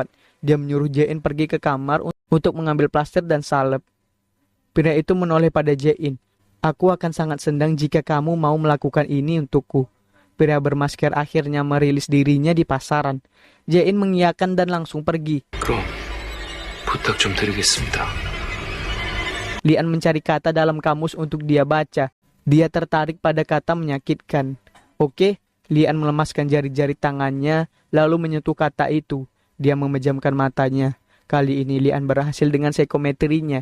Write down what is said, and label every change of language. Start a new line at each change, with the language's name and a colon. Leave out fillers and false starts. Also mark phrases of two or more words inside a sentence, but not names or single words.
Indonesian: Dia menyuruh Jae-in pergi ke kamar untuk mengambil plaster dan salep. Pria itu menoleh pada Jae-in. Aku akan sangat senang jika kamu mau melakukan ini untukku. Pria bermasker akhirnya merilis dirinya di pasaran. Jae-in mengiyakan dan langsung pergi.
Korean: 그럼 부탁 좀 드리겠습니다.
Indonesian: Lian mencari kata dalam kamus untuk dia baca. Dia tertarik pada kata menyakitkan. Oke. Lian melemaskan jari-jari tangannya, lalu menyentuh kata itu. Dia memejamkan matanya. Kali ini Lian berhasil dengan psikometrinya.